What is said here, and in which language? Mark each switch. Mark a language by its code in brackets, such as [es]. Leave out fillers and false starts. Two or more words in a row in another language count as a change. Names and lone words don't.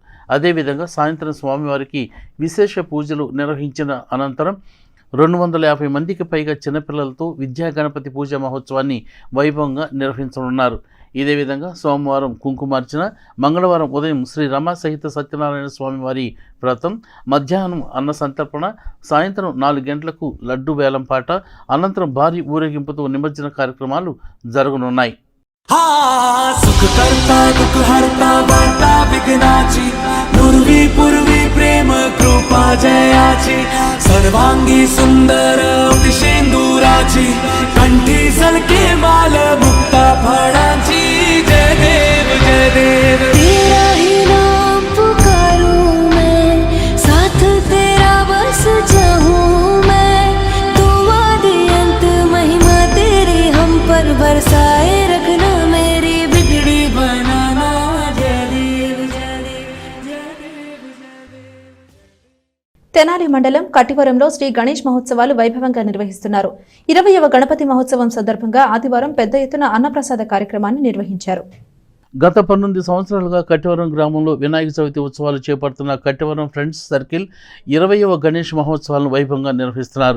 [te] అదేవిధంగా సాయంత్రం స్వామివారికి విశేష పూజలు నిర్వహించిన అనంతరం 250 మందికి పైగా చిన్నపిల్లలతో విద్యా గణపతి పూజ మహోత్సవాన్ని వైభవంగా నిర్వహించనున్నారు. ఇదే విధంగా సోమవారం కుంకుమార్చన, మంగళవారం ఉదయం శ్రీ రమా సహిత సత్యనారాయణ స్వామివారి వ్రతం, మధ్యాహ్నం అన్న సంతర్పణ, సాయంత్రం 4 గంటలకు లడ్డు వేలం పాట, అనంతరం భారీ ఊరేగింపుతో నిమజ్జన కార్యక్రమాలు జరగనున్నాయి. [mr] प्रेम कृपा जयाची सर्वांगी सुंदर शेंदुराची कंठी सलके माल मुक्ता फळांची जय देव जय देव. [hi] तेरा ही नाम पुकारूं मैं, साथ तेरा बस चाहूं मैं, तू आदि अंत महिमा तेरी हम पर बरसाए रखना, मेरी बिगड़ी बनाना. [mr] जय देव जय देव जय देव जय देव. [te] తెనాలి మండలం కట్టివరంలో శ్రీ గణేష్ మహోత్సవాలు వైభవంగా నిర్వహిస్తున్నారు. 20వ గణపతి మహోత్సవం సందర్భంగా ఆదివారం పెద్ద ఎత్తున అన్నప్రసాద కార్యక్రమాన్ని నిర్వహించారు. గత 19 సంవత్సరాలుగా కట్టవరం గ్రామంలో వినాయక చవితి ఉత్సవాలు చేపడుతున్న కట్టవరం ఫ్రెండ్స్ సర్కిల్ 20వ గణేష్ మహోత్సవాలను వైభవంగా నిర్వహిస్తున్నారు.